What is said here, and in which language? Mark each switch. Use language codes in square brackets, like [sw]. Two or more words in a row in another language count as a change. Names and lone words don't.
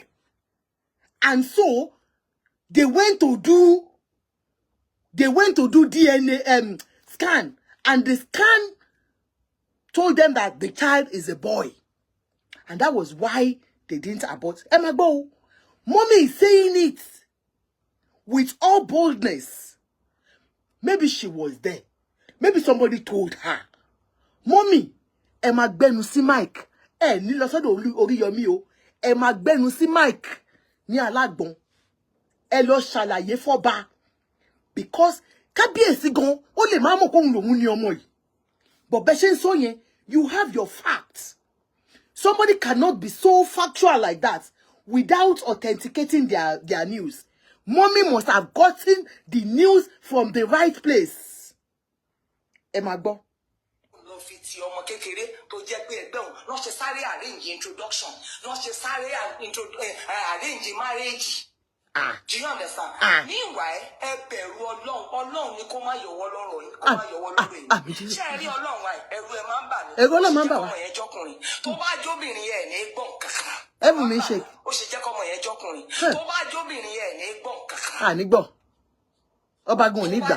[en] And so they went to do DNA scan, and the scan told them that the child is a boy. And that was why they didn't abort. Emma Bo, mommy is saying it with all boldness. Maybe she was there. Maybe somebody told her. Mommy, [yo] ẹ máa gbẹ́nu sí mic. Ní lọ sọ́dọ̀ Oríyọmí o. Ẹ máa gbẹ́nu sí mic ní Alágbọ̀n. Ẹ lọ ṣàlàyé fọ́ba. Because kábíyèsí gan, ó lè má mọ̀ kóhun lòun ní ọmọ yìí. But bẹ́ ṣe ń sọ yẹn, [en] you have your facts. Somebody cannot be so factual like that without authenticating their news. Mommy must have gotten the news from the right place. [yo] Ẹ máa gbọ́. Fi ti ọmọ kékeré tó jẹ́ pé ẹgbẹ́ òun lọ ṣe sáré [en] arrange introduction, [yo] lọ ṣe sáré [en] arrange marriage. Do you understand? Meanwhile, [yo] ẹ bẹ̀rù Ọlọ́run ni kó má yọwọ́ lọ́rọ̀ yìí, kó má yọwọ́ lọ́rọ̀ yìí. Ṣé ẹ rí Ọlọ́run wa, ẹ̀rù ẹ máa ń bà mí. Ẹ̀rù Ọlọ́run máa ń bà wá. Ọmọ yẹn jọkùnrin. Tó bá jóbìnrin ẹ̀ ní gbọ̀n kàkà. Ẹ̀rù mi ṣe. Ó ṣe jẹ́ kọ́mọ yẹn jọkùnrin. Tó bá jóbìnrin ẹ̀ ní gbọ̀n kàkà. Ní gbọ́. Ọba gan ò ní gbà.